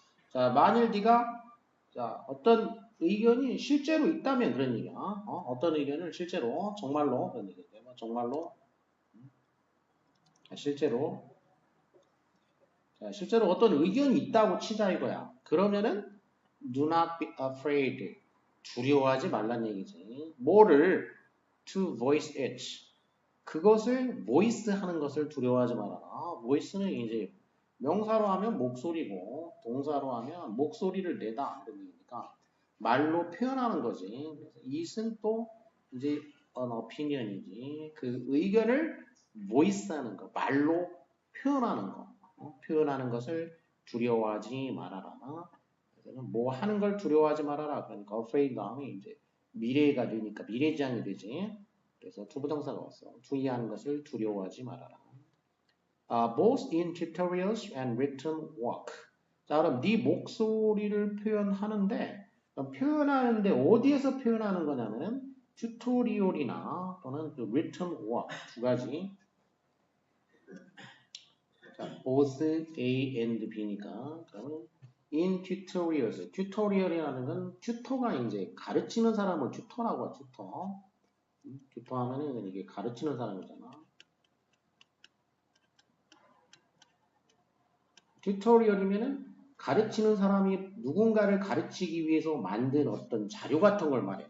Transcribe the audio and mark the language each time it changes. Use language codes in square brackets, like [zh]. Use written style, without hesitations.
[ko] 자, 만일 네가 자, 어떤 의견이 실제로 있다면 그런 얘기야. 어떤 의견을 실제로 정말로 그런 얘기죠. 정말로 실제로 실제로 어떤 의견이 있다고 치자 이거야. 그러면은 [en] do not be afraid. [ko] 두려워하지 말란 얘기지. 뭐를 [en] to voice it. [ko] 그것을 voice 하는 것을 두려워하지 말아라. voice는 이제 명사로 하면 목소리고 동사로 하면 목소리를 내다 이런 얘기니까 말로 표현하는 거지. 그래서 it은 또 이제 [en] an opinion [ko] 이지. 그 의견을 voice하는 거, 말로 표현하는 거. 표현하는 것을 두려워하지 말아라. 뭐 하는 걸 두려워하지 말아라. 그러니까 afraid 다음에 이제 미래가 되니까 미래지향이 되지. 그래서 투부정사가 왔어. 주의하는 것을 두려워하지 말아라. [en] Both in tutorials and written work. [ko] 자, 그럼 네 목소리를 표현하는데 표현하는데 어디에서 표현하는 거냐면 튜토리얼이나 또는 그 [en] written work [ko] 두 가지. 자, [en] both A and B [ko] 니까 그러면 [en] in tutorials. [ko] 튜토리얼이라는 건 튜터가 이제 가르치는 사람을 튜터라고 하죠. 튜터. 튜터 하면은 이게 가르치는 사람이잖아. 튜토리얼이면은 가르치는 사람이 누군가를 가르치기 위해서 만든 어떤 자료 같은 걸 말해.